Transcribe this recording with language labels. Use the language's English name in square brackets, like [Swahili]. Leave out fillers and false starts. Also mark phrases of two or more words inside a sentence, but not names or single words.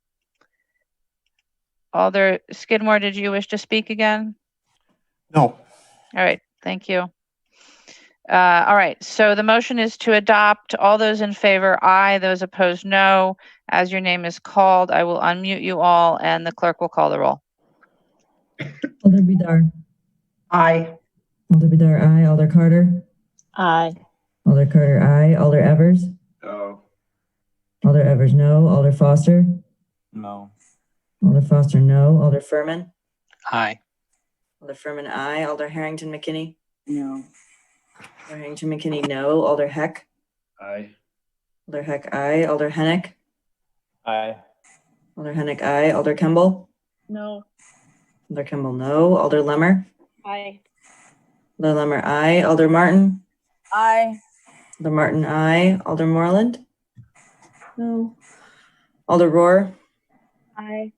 [English] Alder Skidmore, did you wish to speak again? No. All right, thank you. All right, so the motion is to adopt. All those in favor, aye. Those opposed, no. As your name is called, I will unmute you all and the clerk will call the roll. Alder Bidar. Aye. Alder Bidar, aye. Alder Carter. Aye. Alder Carter, aye. Alder Evers. No. Alder Evers, no. Alder Foster. No. Alder Foster, no. Alder Furman. Aye. Alder Furman, aye. Alder Harrington McKinney. No. Alder Harrington McKinney, no. Alder Heck. Aye. Alder Heck, aye. Alder Hennick. Aye. Alder Hennick, aye. Alder Kemble. No. Alder Kemble, no. Alder Lemmer. Aye. Alder Lemmer, aye. Alder Martin. Aye. Alder Martin, aye. Alder Moreland. No. Alder Rohr. Aye.